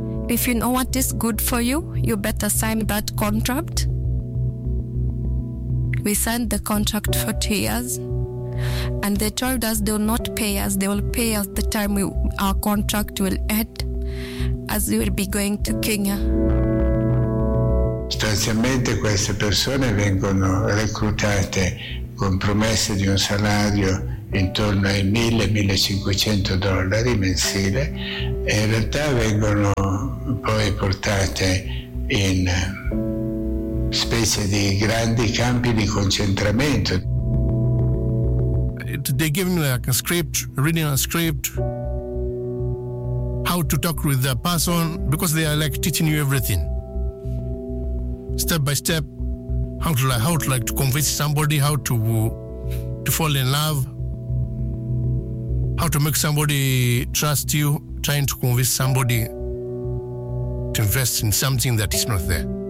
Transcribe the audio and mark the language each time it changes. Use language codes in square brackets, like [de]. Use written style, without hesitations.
[en] If you know what is good for you, you better sign that contract. We signed the contract for 2 years. And they told us they will not pay us. They will pay us the time our contract will end, as we will be going to Kenya. [it] Sostanzialmente queste persone vengono reclutate con promesse di un salario intorno ai $1,000-$1,500 mensile, e in realtà vengono poi portate in specie di grandi campi di concentramento. [en] They gave me like a script, reading a script, how to talk with the person, because they are like teaching you everything step by step. How to convince somebody, how to fall in love, how to make somebody trust you, trying to convince somebody to invest in something that is not there.